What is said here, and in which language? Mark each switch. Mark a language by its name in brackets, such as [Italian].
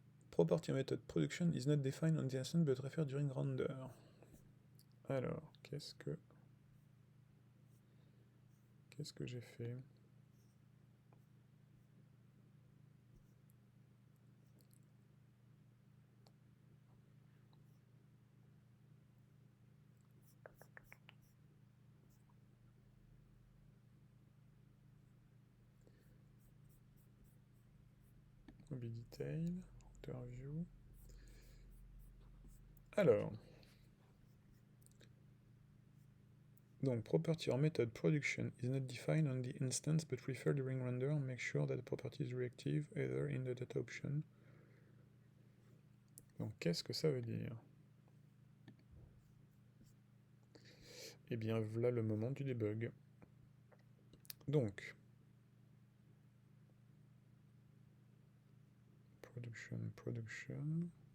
[English] Property method production is not defined on the instance but referred during render. [French] Alors, qu'est-ce que j'ai fait? Obidetail, interview. [English] Alors, donc property or method production is not defined on the instance but referred during render. Make sure that the property is reactive either in the data option. [French] Donc qu'est-ce que ça veut dire? Eh bien, voilà le moment du debug. Donc, production.